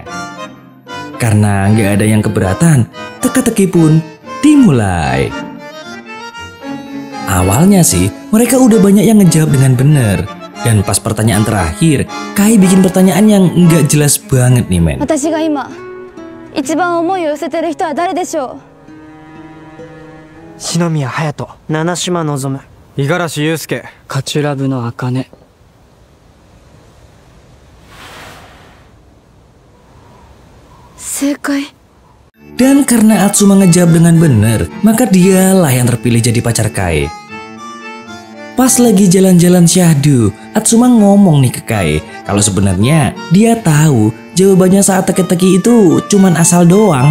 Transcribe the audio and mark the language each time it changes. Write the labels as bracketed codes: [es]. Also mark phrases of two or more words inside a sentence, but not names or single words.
[id] Karena nggak ada yang keberatan, teka-teki pun dimulai. Awalnya sih, mereka udah banyak yang ngejawab dengan bener. Dan pas pertanyaan terakhir, Kai bikin pertanyaan yang nggak jelas banget nih men. [ja] 私が今一番思いを寄せてる人は誰でしょう。篠宮隼人、七島望、五十嵐祐介、カチュラブの茜。正解。 [id] Dan karena Atsuma ngejawab dengan benar, maka dialah yang terpilih jadi pacar Kai. Pas lagi jalan-jalan syahdu, Atsuma ngomong nih ke Kai kalau sebenarnya dia tahu jawabannya saat teka-teki itu cuman asal doang.